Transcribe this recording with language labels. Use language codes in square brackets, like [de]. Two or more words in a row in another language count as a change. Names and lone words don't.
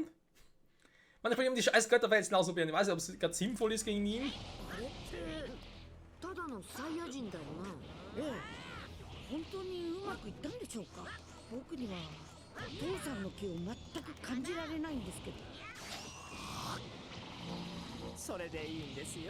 [de] Man, ich will ihm die scheiß Götterfelsen ausprobieren. Ich weiß nicht, ob es gerade sinnvoll ist gegen ihn. [ja] ただのサイヤ人だよな。ええ、本当にうまくいったんでしょうか。僕には父さんの気を全く感じられないんですけど。それでいいんですよ。